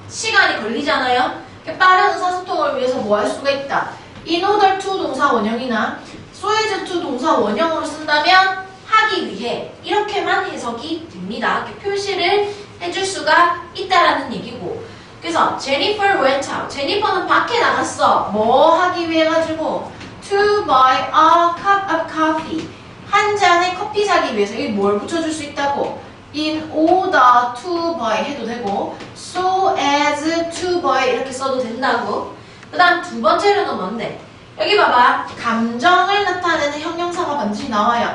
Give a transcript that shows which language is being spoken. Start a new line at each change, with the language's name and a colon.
Korean: 시간이 걸리잖아요. 빠른 의사소통을 위해서 뭐 할 수가 있다.
English: in order to
Korean: 동사 원형이나
English: so as to
Korean: 동사 원형으로 쓴다면 하기 위해 이렇게만 해석이 됩니다. 이렇게 표시를 해줄 수가 있다라는 얘기고 그래서
English: Jennifer went out.
Korean: 제니퍼는 밖에 나갔어. 뭐 하기 위해 가지고
English: to buy a cup of coffee.
Korean: 한 잔의 커피 사기 위해서 이게 뭘 붙여줄 수 있다고
English: in order to buy
Korean: 해도 되고
English: so as to buy
Korean: 이렇게 써도 된다고 그 다음 두 번째로는 뭔데? 여기 봐봐 감정을 나타내는 형용사가 반드시 나와요.